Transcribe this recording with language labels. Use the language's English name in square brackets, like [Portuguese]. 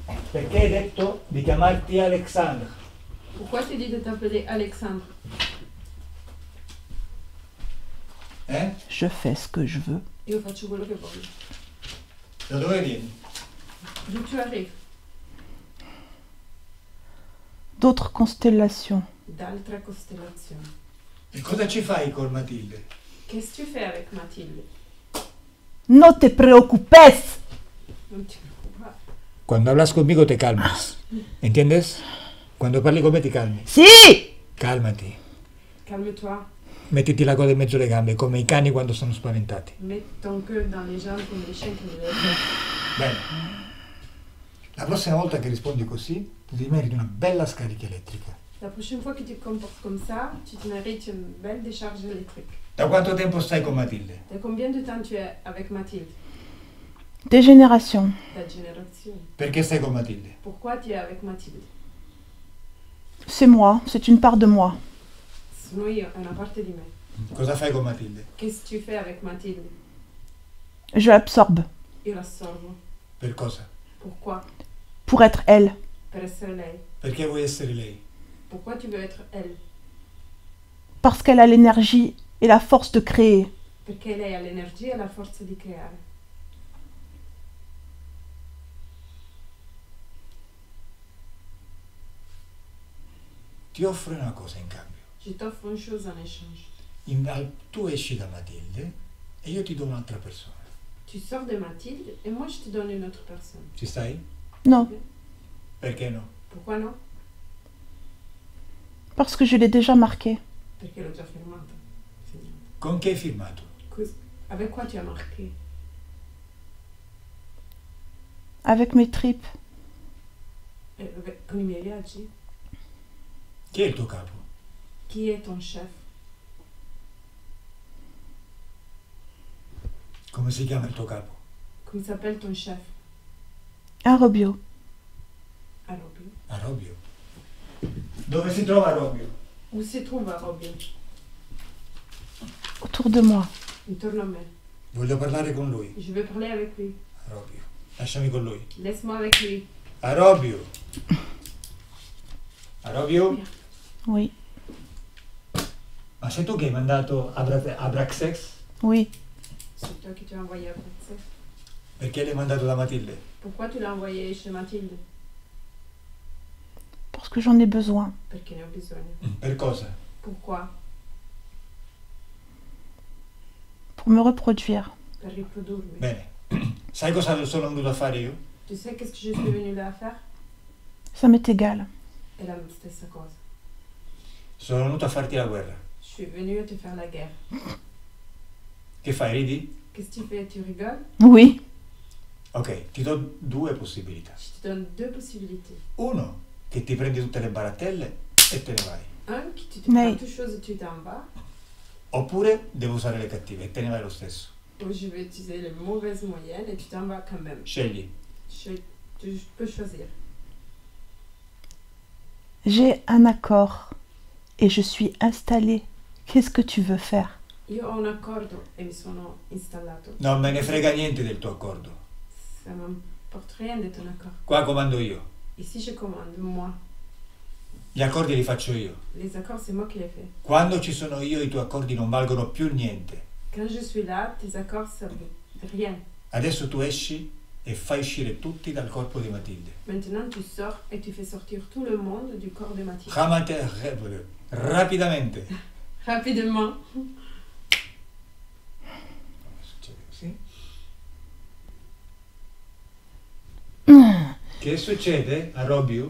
[Italian] Perché hai detto di chiamarti Alexandra? [French] Pourquoi tu dis de t'appeler Alexandre? je fais ce que je veux. [Italian] Io faccio quello che voglio. Da dove vieni? [French] D'où tu arrives? D'autres constellations. [Italian] D'altra costellazione. E cosa ci fai con Matilde? [French] Qu'est-ce que tu fais avec Mathilde? [Spanish] No te preocupes. [Italian] Non ti preoccupare. [Spanish] Cuando hablas conmigo te calmas. ¿Entiendes? [Italian] Quando parli con me ti calmi. Si! Calmati. [French] Calme-toi. [Italian] Mettiti la coda in mezzo alle gambe, come i cani quando sono spaventati. [French] Mets ton queue dans les jambes comme les chiens qui me lèvent. [Italian] Bene. La prossima volta che rispondi così, ti meriti una bella scarica elettrica. [French] La prochaine fois que tu te comportes comme ça, tu te mérites une belle décharge électrique. [Italian] Da quanto tempo stai con Matilde? [French] De combien de temps tu es avec Mathilde? Des générations. Ta génération. [Italian] Perché stai con Matilde? [French] Pourquoi tu es avec Mathilde? C'est moi, c'est une part de moi. [Italian] Sono io, è una parte di me. Cosa fai con Matilde? [French] Qu'est-ce que tu fais avec Mathilde? Je l'absorbe [Italian] Io l'assorbo. Per cosa? [French] Pourquoi? pour être elle. [Italian] Per essere lei. Perché vuoi essere lei? [French] Pourquoi tu veux être elle? Parce qu'elle a l'énergie et la force de créer. [Italian] Perché lei ha l'energia e la forza di creare. Ti offro una cosa in cambio. [French] Je t'offre une chose en échange. [Italian] Tu esci da Matilde e io ti do un'altra persona. [French] Tu sors de Mathilde et moi je te donne une autre personne. [Italian] Ci stai? [French] Non, [Italian] Perché no? [French] Pourquoi non? parce que je l'ai déjà marqué. [Italian] Perché l'ho già firmata. Signora. Con chi hai firmato? [French] Avec quoi tu as marqué? Avec mes tripes. [Italian] Con i miei viaggi? Chi è il tuo capo? Chi è [French] ton chef? [Italian] Come si chiama il tuo capo? [French] Come s'appelle ton chef? Un Robio. Arobio. [Italian] Arobio. Dove si trova Arobio? [French] Où se trouve Arobio? Autour de moi. [Italian] Intorno a me. Voglio parlare con lui. [French] Je vais parler avec lui. [Italian] Arobio. Lasciami con lui. [French] Laisse-moi avec lui. [Italian] Arobio. Arobio? [French] Oui, [Italian] Ma sei tu che hai mandato Abraxex? [French] oui. C'est toi qui t'as envoyé à Bruxelles. [Italian] Perché l'hai mandato da Matilde? [French] Pourquoi tu l'as envoyé chez Mathilde? Parce que j'en ai besoin. [Italian] Perché ne ho bisogno. Per cosa? [French] Pourquoi? Pour me reproduire. [Italian] Per riprodurmi. Bene. Sai cosa sono venuto a fare io? [French] Tu sais qu'est-ce que je suis venue là à faire? Ça m'est égal. [Italian] È la stessa cosa. Sono venuto a farti la guerra. [French] Je suis venue à te faire la guerre. [Italian] Che fai, ridi? [French] Qu'est-ce que tu fais? Tu rigoles? Oui. [Italian] Ok, ti do due possibilità. [French] Je te donne deux possibilités. [Italian] Uno, che ti prendi tutte le barattelle e te ne vai. [French] Un, qui tu te Mais- prends toute chose et tu t'en vas. Oppure devo usare le cattive e te ne vai lo stesso. Ou je vais utiliser les mauvaises moyennes et tu t'en vas quand même. [Italian] Scegli. [French] Je peux choisir. J'ai un accord et je suis installée. Qu'est-ce que tu veux faire? [Italian] Io ho un accordo e mi sono installato. Non me ne frega niente del tuo accordo. [French] Ça m'importe rien de ton accord. [Italian] Qua comando io. [French] Ici, je commande, moi. [Italian] Gli accordi li faccio io. [French] Les accords, c'est moi qui les fais. [Italian] Quando ci sono io i tuoi accordi non valgono più niente. [French] Quand je suis là, tes accords servent rien. [Italian] Adesso tu esci e fai uscire tutti dal corpo di Matilde. [French] Maintenant, tu sors et tu fais sortir tout le monde du corps de Mathilde. [Italian] Rapidamente. [French] Rapidement. [Italian] Succede così. Che succede a Robiu?